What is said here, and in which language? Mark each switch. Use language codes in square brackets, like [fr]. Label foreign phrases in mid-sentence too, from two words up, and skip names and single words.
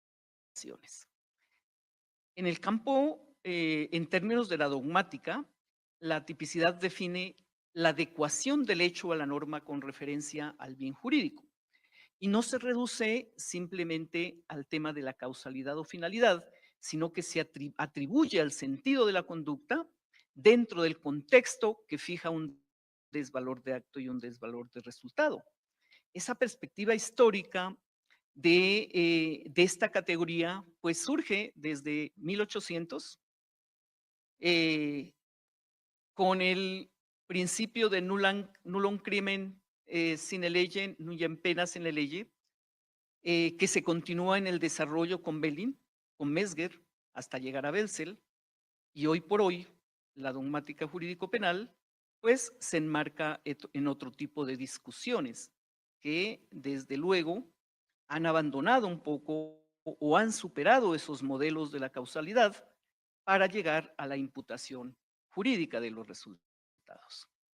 [es] En el campo, en términos de la dogmática, la tipicidad define la adecuación del hecho a la norma con referencia al bien jurídico y no se reduce simplemente al tema de la causalidad o finalidad, sino que se atribuye al sentido de la conducta dentro del contexto que fija un desvalor de acto y un desvalor de resultado. Esa perspectiva histórica de esta categoría, pues surge desde 1800 eh, con el principio de [la] nullum crimen sine lege, nullum pena sine lege, [es] que se continúa en el desarrollo con Belin, con Mesger, hasta llegar a Belzel, y hoy por hoy la dogmática jurídico-penal, pues se enmarca en otro tipo de discusiones que desde luego han abandonado un poco o han superado esos modelos de la causalidad para llegar a la imputación jurídica de los resultados.